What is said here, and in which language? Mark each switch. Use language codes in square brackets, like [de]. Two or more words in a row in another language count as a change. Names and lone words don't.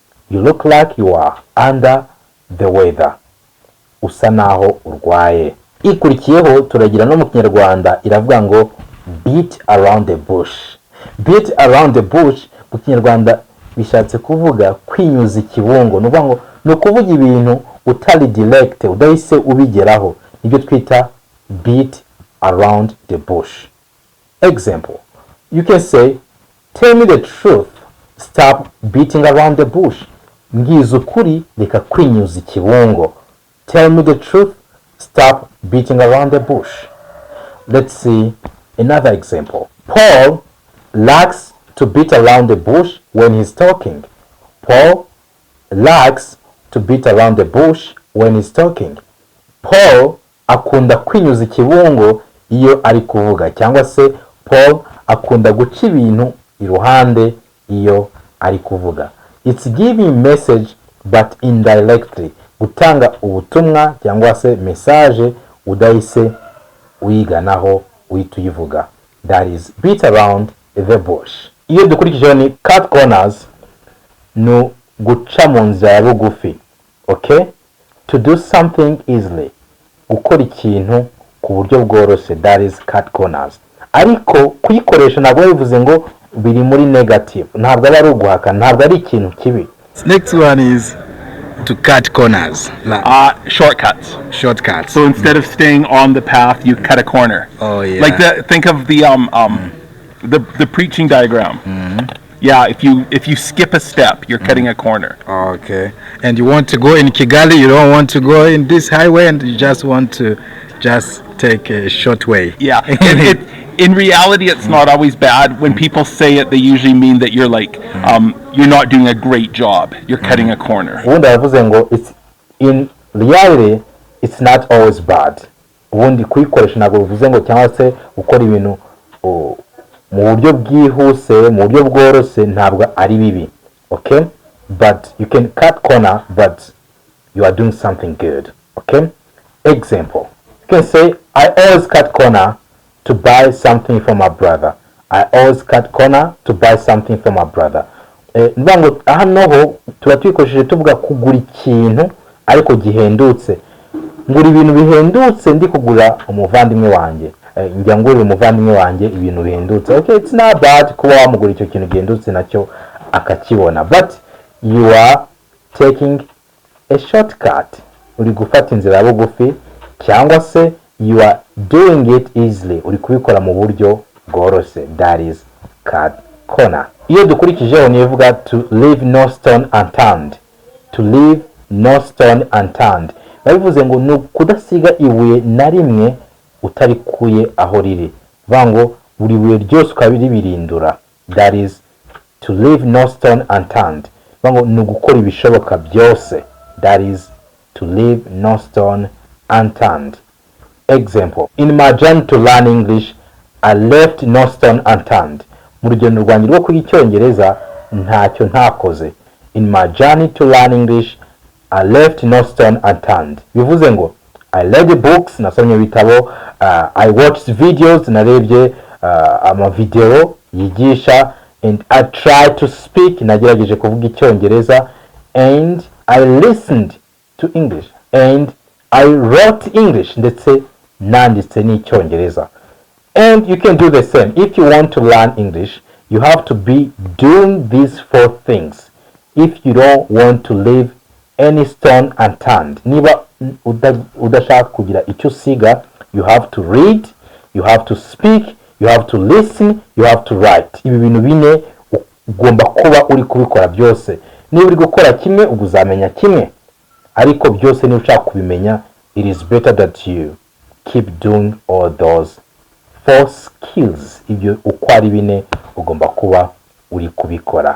[en] You look like you are under the weather. [rw] Usa naho urwaye. Ikurikiyeho turagira no mu Kinyarwanda iravuga ngo [en] beat around the bush. Beat around the bush [rw] mu Kinyarwanda bishatse kuvuga kwinyuza ikibungo. Ni ukuvuga ibintu utari direct, udahise ubigeraho. Nibyo twita [en] beat around the bush. Example, you can say, tell me the truth, stop beating around the bush. [rw] Ngize ukuri, reka kwinyuza ikibungo. [en] Tell me the truth, stop beating around the bush. Let's see another example. Paul likes to beat around the bush when he's talking. Paul likes to beat around the bush when he's talking. [rw] Paul akunda kwinyuza ikibungo iyo ari kuvuga, cyangwa se Paul akunda guca ibintu iruhande iyo ari kuvuga. [en] It's giving message but indirectly. [rw] Gutanga ubutumwa cyangwa se message udahise uyiganaho uhita uyivuga. [en] That is beat around the bush. [rw] Iyo dukurikijeho ni [en] cut corners, [rw] no guca mu nzira ya bugufi. [en] Okay? To do something easily. Gukora ikintu ku buryo bworoshye, that is cut corners. [rw] Ariko kuyikoresha ntabwo bivuze ngo biri muri negative, ntabwo ari uguhakana, ntabwo ari ikintu kibi. [en] Next one is to cut corners. Shortcuts. Shortcuts. So instead of staying on the path, you cut a corner. Oh yeah. Like think of the preaching diagram. Yeah, if you skip a step, you're cutting a corner. Okay. And you want to go in Kigali, you don't want to go in this highway, and you just want to just take a short way. Yeah. In reality, it's not always bad. When people say it, they usually mean that you're like, you're not doing a great job. You're cutting a corner. [rw] Ubundi yavuze ngo [en] in reality, it's not always bad. [rw] Ubundi kuyikoresha ntabwo bivuze ngo cyangwa se gukora ibintu mu buryo bwihuse, mu buryo bworoshye ntabwo ari bibi. [en] Okay? But you can cut corner, but you are doing something good. Okay? Example. You can say, I always cut corner to buy something for my brother. I always cut corner to buy something for my brother. [rw] Nbango hano ho tuba twikoresheje tuvuga kugura ikintu ariko gihendutse. Ngura ibintu bihendutse ndi kugura umuvandimwe wanjye. Njya ngurira umuvandimwe wanjye ibintu bihendutse. [en] Okay, it's not bad [rw] kuba wamugura icyo kintu gihendutse nacyo akakibona. [en] But you are taking a shortcut. [rw] Uri gufata inzira bugufi, cyangwa se [en] you are doing it easily. [rw] Uri kubikora mu buryo bworoshye. [en] That is cut corner. [rw] Iyo dukurikijeho nivuga [en] to leave no stone unturned. To leave no stone unturned. [rw] Bivuze ngo no kudasiga ibuye na rimwe utarikuye aho riri. Vango buri buye ryose ukabiribirindura. [en] That is to leave no stone unturned. [rw] Vango no gukora ibishoboka byose. [en] That is to leave no stone unturned. Example. In my journey to learn English, I left no stone unturned. [rw] Mu rugendo rwanjye rwo kwiga Icyongereza ntacyo ntakoze. [en] In my journey to learn English, I left no stone unturned. [rw] Bivuze ngo [en] I read the books, [rw] nasomye ibitabo, [en] I watched videos, [rw] narebye amavideo yigisha, [en] and I tried to speak, [rw] nagerageje kuvuga Icyongereza, [en] and I listened to English, and I wrote English, [rw] ndetse nanditse n'Icyongereza. [en] And you can do the same. If you want to learn English, you have to be doing these 4 things. If you don't want to leave any stone unturned, [rw] niba udashaka kugira icyo usiga, [en] you have to read, you have to speak, you have to listen, you have to write. [rw] Ibi bintu bine ugomba kuba uri kubikora byose. Niba uri gukora kimwe uzamenya kimwe, ariko byose niba ushaka kubimenya, [en] it is better that you keep doing all those 4 skills. [rw] Ibyo uko ari bine ugomba kuba uri kubikora.